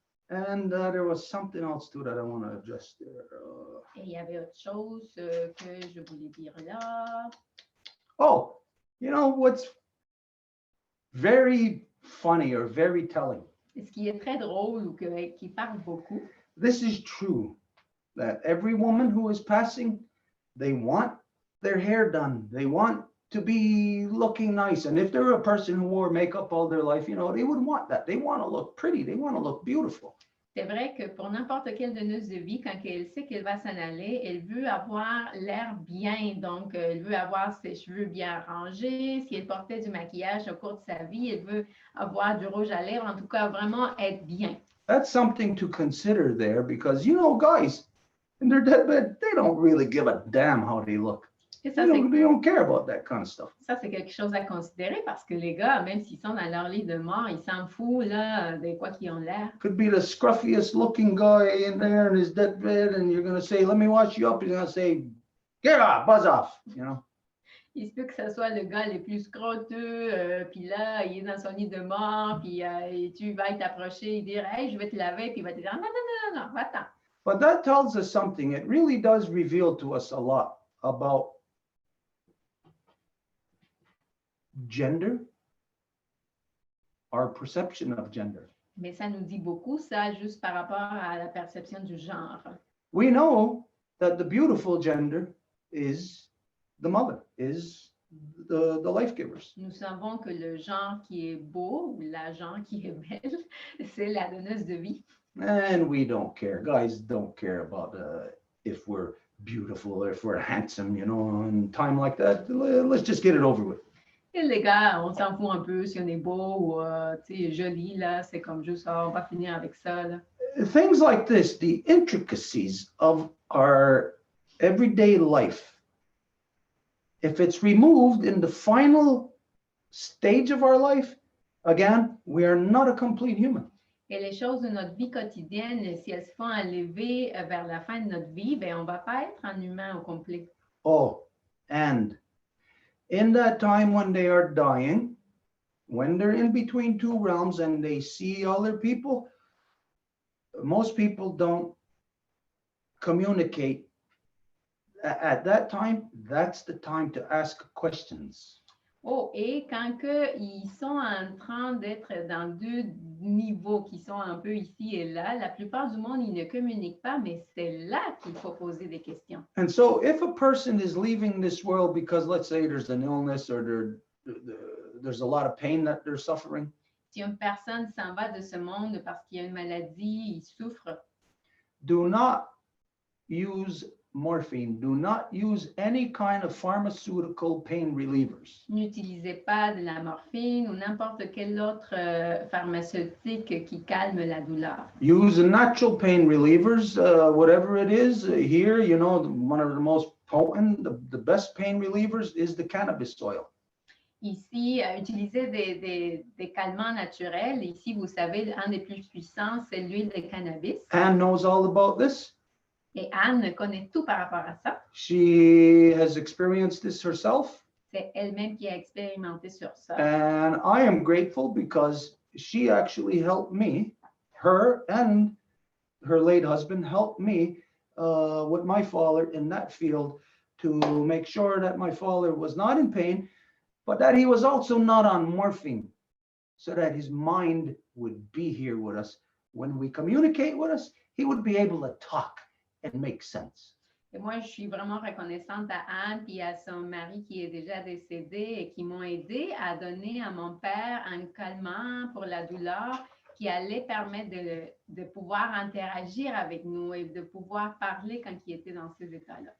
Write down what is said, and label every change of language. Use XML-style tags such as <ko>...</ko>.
<en>And there was something else too that I want to address there.</en> <fr>Et il y avait autre chose que je voulais dire là.</fr> <en>Oh, you know what's very funny or very telling?</en> <fr>Ce qui est très drôle ou qui parle beaucoup.</fr> <en>This is true, that every woman who is passing, they want their hair done. They want to be looking nice. And if they're a person who wore makeup all their life, you know, they would want that. They want to look pretty. They want to look beautiful.</en> <fr>C'est vrai que pour n'importe quelle donneuse de vie, quand elle sait qu'elle va s'en aller, elle veut avoir l'air bien. Donc, elle veut avoir ses cheveux bien rangés. Si elle portait du maquillage au cours de sa vie, elle veut avoir du rouge à lèvres. En tout cas, vraiment être bien.</fr> <en>That's something to consider there because, you know, guys, in their deathbed, they don't really give a damn how they look.</en> <fr>Et ça,</fr> <en>They don't care about that kind of stuff.</en> <fr>Ça, c'est quelque chose à considérer parce que les gars, même s'ils sont dans leur lit de mort, ils s'en foutent là, de quoi qu'ils ont l'air.</fr> <en>Could be the scruffiest looking guy in there in his deathbed, and you're going to say, let me wash you up. He's going to say, get off, buzz off, you know.</en> <fr>Il se peut que ce soit le gars le plus scroteux, puis là, il est dans son lit de mort, puis et tu vas t'approcher et dire, hey, je vais te laver, puis il va te dire, non, non, non, non, va-t'en.</fr> <en>But that tells us something. It really does reveal to us a lot about gender, our perception of gender.</en> <fr>Mais ça nous dit beaucoup, ça, juste par rapport à la perception du genre.</fr> <en>We know that the beautiful gender is the mother, is the life givers.</en> <fr>Nous savons que le genre qui est beau, ou la genre qui est belle, c'est la donneuse de vie.</fr> <en>And we don't care. Guys don't care about if we're beautiful or if we're handsome, you know, in time like that. Let's just get it over with.</en> <fr>Et les gars, on s'en fout un peu si on est beau ou tu sais, joli, là. C'est comme juste, on va finir avec ça, là.</fr> <en>Things like this, the intricacies of our everyday life, if it's removed in the final stage of our life, again, we are not a complete human.</en> <fr>Et les choses de notre vie quotidienne, si elles se font enlever vers la fin de notre vie, ben, on ne va pas être un humain au complet.</fr> <en>Oh, and in that time when they are dying, when they're in between two realms and they see other people, most people don't communicate. At that time, that's the time to ask questions.</en> <fr>Oh, et quand ils sont en train d'être dans deux niveaux qui sont un peu ici et là, la plupart du monde, ils ne communiquent pas, mais c'est là qu'il faut poser des questions.</fr> <en>And so if a person is leaving this world because, let's say, there's an illness or there's a lot of pain that they're suffering,</en> <fr>Si une personne s'en va de ce monde parce qu'il y a une maladie, il souffre,</fr> <en>do not use morphine. Do not use any kind of pharmaceutical pain relievers.</en> <fr>n'utilisez pas de la morphine ou n'importe quel autre pharmaceutique qui calme la douleur.</fr> <en>Use natural pain relievers, whatever it is. Here, you know, one of the most potent, the best pain relievers is the cannabis oil.</en> <fr>Ici, utilisez des calmants naturels. Ici, vous savez, un des plus puissants, c'est l'huile de cannabis.</fr> <en>Anne knows all about this.</en> <fr>Et Anne connaît tout par rapport à ça.</fr> <en>She has experienced this herself.</en> <fr>C'est elle-même qui a expérimenté sur ça.</fr> <en>And I am grateful because she actually helped me, her and her late husband helped me with my father in that field to make sure that my father was not in pain, but that he was also not on morphine, so that his mind would be here with us. When we communicate with us, he would be able to talk and make sense.</en> <fr>Et moi, je suis vraiment reconnaissante à Anne et à son mari qui est déjà décédé et qui m'ont aidé à donner à mon père un calmant pour la douleur qui allait permettre de pouvoir interagir avec nous et de pouvoir parler quand il était dans ces états-là.</fr>